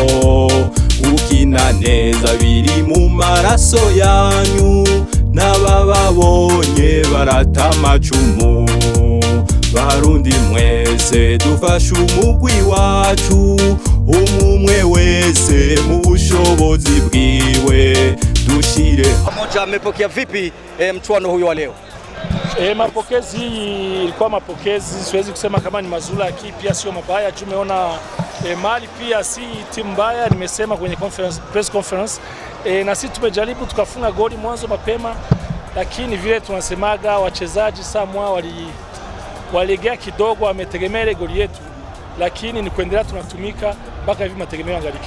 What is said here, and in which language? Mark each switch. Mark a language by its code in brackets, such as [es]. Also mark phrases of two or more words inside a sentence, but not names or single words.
[rn] Ukina neza biri mu maraso yanyu, n'abababonye barata amacumu. Barundi mwese dufashe umugwi wacu, umwe wese mu bushobozi bwiwe dushire. [sw] Pamoja mmepokea vipi mchuano huyu wa leo? Mapokezi ilikuwa mapokezi, siwezi kusema kama ni mazuri, lakini pia sio mabaya. Tumeona Mali pia si timu mbaya, nimesema kwenye [en] press conference. [sw] Na sisi tumejaribu tukafunga goli mwanzo mapema, lakini vile tunasemaga wachezaji samwa walegea kidogo, wametegemea goli yetu, lakini ni kuendelea tunatumika mpaka hivi mategemeo yangalike.